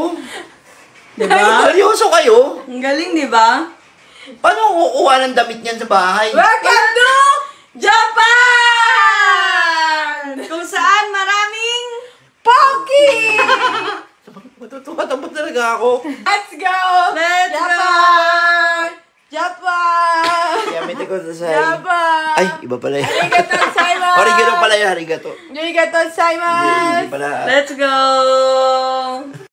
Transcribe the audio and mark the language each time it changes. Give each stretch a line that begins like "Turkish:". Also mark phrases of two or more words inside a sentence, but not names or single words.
Filipino: Diba? Seryoso kayo? Ang galing, diba? Paano kukuha ng damit niyan sa bahay?
English: Welcome to
Filipino: Japan! Kung saan maraming Poki! Matutuwa talaga ako.
English: Let's go! Let's Japan! Japan! Yamete ko sa say.
Filipino: Japan! Ay, iba pala yun.
Japanese: ありがとうございます!
Filipino: Arigato pala yun, arigato.
Japanese: ありがとうございます!
Filipino: Hindi pala.
English: Let's go!